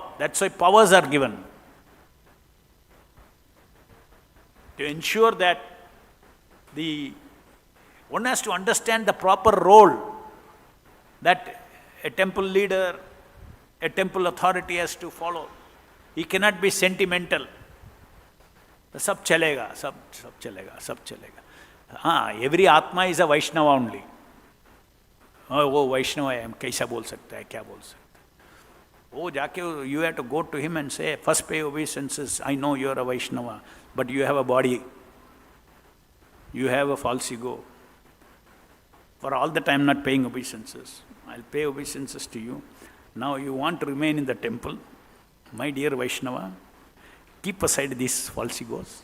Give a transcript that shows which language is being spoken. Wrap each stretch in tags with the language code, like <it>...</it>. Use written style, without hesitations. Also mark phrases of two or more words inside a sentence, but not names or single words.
<en>That's why powers are given. To ensure that one has to understand the proper role that a temple leader, a temple authority has to follow. He cannot be sentimental.</en> <hi>सब चलेगा, सब चलेगा.</hi> <en>Every Atma is a Vaishnava only.</en> <hi>ओह, वैष्णव है, कैसा बोल सकता है, क्या बोल सकता है.</hi> <en>Oh, jaake you have to go to him and say, first pay obeisances, I know you are a Vaishnava, but you have a body. You have a false ego. For all that I am not paying obeisances. I'll pay obeisances to you. Now you want to remain in the temple. My dear Vaishnava, keep aside these false egos.</en>